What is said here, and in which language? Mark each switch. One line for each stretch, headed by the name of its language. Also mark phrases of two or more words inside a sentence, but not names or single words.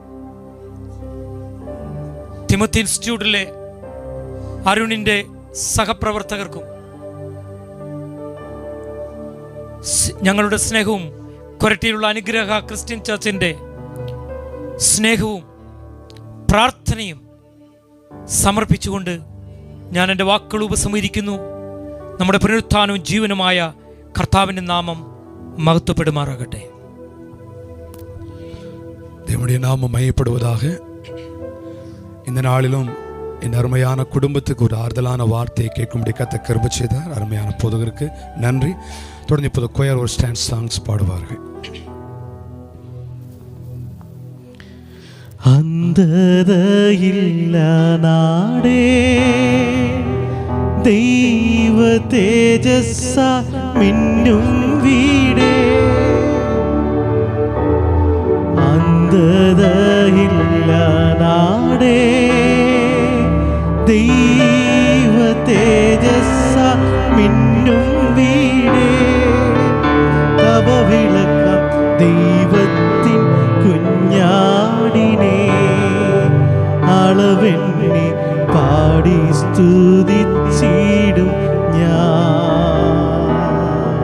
Malayalam: തിമോത്തി ഇൻസ്റ്റിറ്റ്യൂട്ടിലെ അരുണിൻ്റെ സഹപ്രവർത്തകർക്കും ഞങ്ങളുടെ സ്നേഹവും, കൊരട്ടിയിലുള്ള അനുഗ്രഹ ക്രിസ്ത്യൻ ചർച്ചിൻ്റെ സ്നേഹവും പ്രാർത്ഥനയും സമർപ്പിച്ചുകൊണ്ട് ഞാൻ എൻ്റെ വാക്കുകൾ ഉപസംഹരിക്കുന്നു. നമ്മുടെ പുനരുത്ഥാനവും ജീവനുമായ കർത്താവിൻ്റെ നാമം മഹത്വപ്പെടുമാറാകട്ടെ.
Tamil: தேவனுடைய நாமம் மையப்படுவதாக. இந்த நாளிலும் என் அருமையான குடும்பத்துக்கு ஒரு ஆறுதலான வார்த்தையை கேட்கும்படி கர்த்தர் கிருபை செய்தார். அருமையான போதகருக்கு நன்றி. தொடர்ந்து இப்போது கொயர் ஒரு
English: stand songs
Tamil: பாடுவார்கள்.
Malayalam: അന്ധതയില്ല നാടേ ദൈവ തേജസ്സ മിന്നും വീടേ, അന്ധതയില്ല നാടേ ദൈവ തേജസ്സ മിന്നും വീടേ, തവ വിളക്കം ദൈവത്തിൻ കുഞ്ഞാടിനെ അളവെണ്ണി പാടി സ്തുതിച്ചിടും ഞാൻ.